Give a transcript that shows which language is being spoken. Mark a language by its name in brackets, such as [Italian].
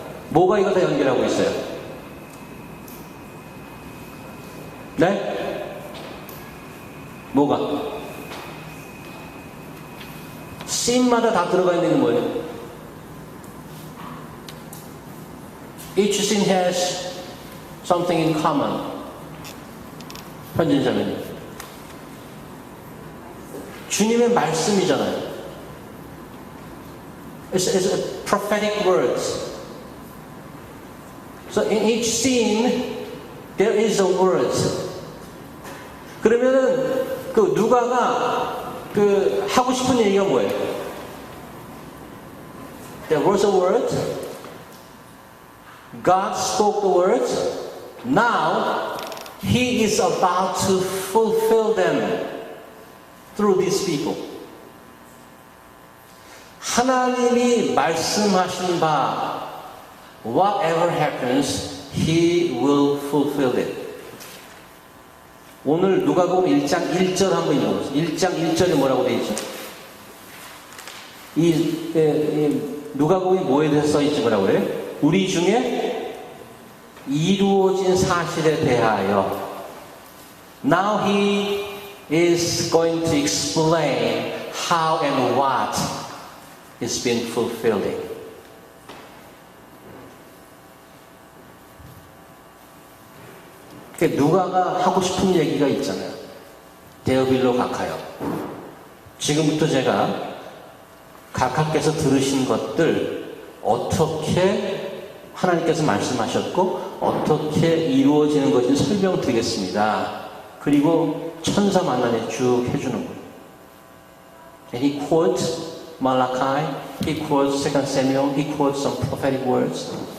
[Korean] 뭐가 이걸 다 연결하고 있어요? 네? 뭐가? 씬마다 다 들어가 있는 게 뭐예요? [English] Each scene has something in common. [Korean] 현진자매님. 주님의 말씀이잖아요. [English] It's a prophetic words. So in each scene there is a word. [Korean] 그러면은 그 누가가 그 하고 싶은 얘기가 뭐예요? [English] There was a word. God spoke the words. Now He is about to fulfill them through these people. [Korean] 하나님이 말씀하신 바 [English] whatever happens, He will fulfill it. [Korean] 오늘 누가복음 1장 1절 한번 읽어보세요. 1장 1절에 뭐라고 되어 있죠? 이 누가복음이 뭐에 대해서 써있지 뭐라고 그래요? 우리 중에 이루어진 사실에 대하여 [English] Now He is going to explain how and what is being fulfilled. [Korean] 누가가 하고 싶은 얘기가 있잖아요. 데어빌로 각하여. 지금부터 제가 각하께서 들으신 것들 어떻게 하나님께서 말씀하셨고 어떻게 이루어지는 것인지 설명드리겠습니다. 그리고 천사 만난에 쭉 해주는 거예요. [English] And he quotes Malachi, he quotes 2 Samuel, he quotes some prophetic words.